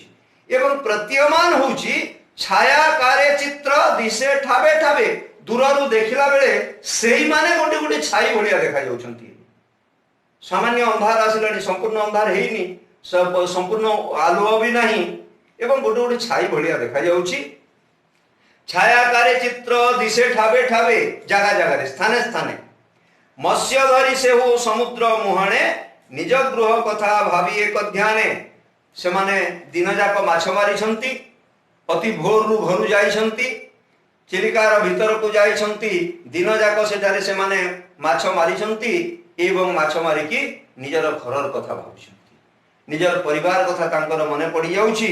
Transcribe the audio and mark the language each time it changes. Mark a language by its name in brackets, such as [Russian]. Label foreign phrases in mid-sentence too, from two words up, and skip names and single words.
[Odia] ଏବଂ ପ୍ରତୀୟମାନ ହେଉଛି ଛାୟାକାରେ ଚିତ୍ର ଦିଶେ ଠାବେ ଠାବେ, ଦୂରରୁ ଦେଖିଲା ବେଳେ ସେହି ମାନେ ଗୋଟେ ଗୋଟେ ଛାଇ ଭଳିଆ ଦେଖା ଯାଉଛନ୍ତି। ସାମାନ୍ୟ ଅନ୍ଧାର ଆସିଲାଣି, ସମ୍ପୂର୍ଣ୍ଣ ଅନ୍ଧାର ହୋଇନି, ସବୁ ସମ୍ପୂର୍ଣ୍ଣ ଆଲୋକ ବି ନାହିଁ, ଏବଂ ଗୋଟେ ଗୋଟେ ଛାଇ ଭଳିଆ ଦେଖା ଯାଉଛି। ଛାୟାକାରେ ଚିତ୍ର ଦିଶେ ଠାବେ ଠାବେ ଜାଗା ଜାଗା ସ୍ଥାନେ ସ୍ଥାନେ ମତ୍ସ୍ୟ ଧରି ସେ ହୋ ସମୁଦ୍ର ମୁହାଣେ ନିଜ ଗୃହ କଥା ଭାବି ଏକ ଧ୍ୟାନେ। ସେ ମାନେ ଦିନ ଯାକ ମାଛ ମାରି ଛନ୍ତି, ଅତି ଭୋର ରୁ ଘର ଯାଉଛନ୍ତି, ଚିଲିକାର ଭିତର କୁ ଯାଉଛନ୍ତି, ଦିନ ଯାକ ସେଠାରେ ସେ ମାନେ ମାଛ ମାରି ଛନ୍ତି ଏବଂ ମାଛ ମାରି କି ନିଜର ଘରର କଥା ଭାବୁଛନ୍ତି, ନିଜର ପରିବାର କଥା ତାଙ୍କର ମନେ ପଡ଼ି ଯାଉଛି।